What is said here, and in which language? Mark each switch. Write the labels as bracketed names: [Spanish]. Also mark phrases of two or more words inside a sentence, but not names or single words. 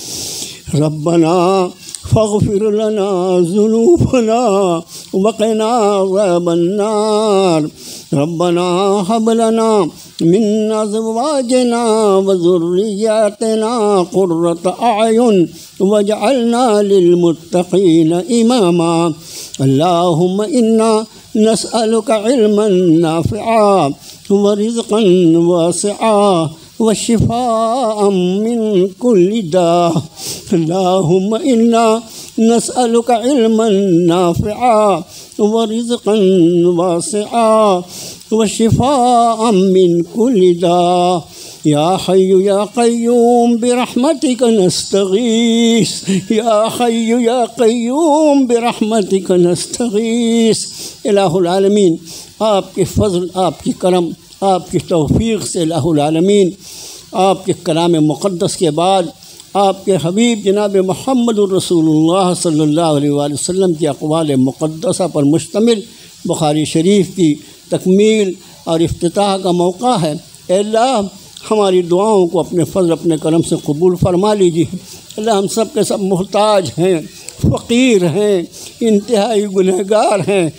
[Arabic] ربنا فاغفر لنا ذنوبنا وقنا عذاب النار. ربنا هب لنا من أزواجنا وذرياتنا قرة أعين واجعلنا للمتقين إماما. اللهم إنا نسألك علما نافعا ورزقا واسعا وشفاء من كل داء. اللهم إنا نسألك علما نافعا ورزقا واسعا وشفاء من كل داء. يا حي يا قيوم برحمتك نستغيث. يا حي يا قيوم برحمتك نستغيث. إله العالمين, [Urdu] آپ کے فضل، آپ کی کرم، آپ کی توفیق سے [Arabic] إله العالمين [Urdu] آپ کے کلام مقدس کے بعد آپ کے حبیب جناب [Arabic] محمد رسول الله صلى الله عليه وسلم [Urdu] کی اقوال مقدسہ پر مشتمل بخاری شریف کی تکمیل اور افتتاح کا موقع ہے. اللہ ہماری دعاؤں کو اپنے فضل، اپنے کرم سے قبول فرما لیجیے. اللہ ہم سب کے سب محتاج ہیں، فقیر ہیں، انتہائی گنہگار ہیں.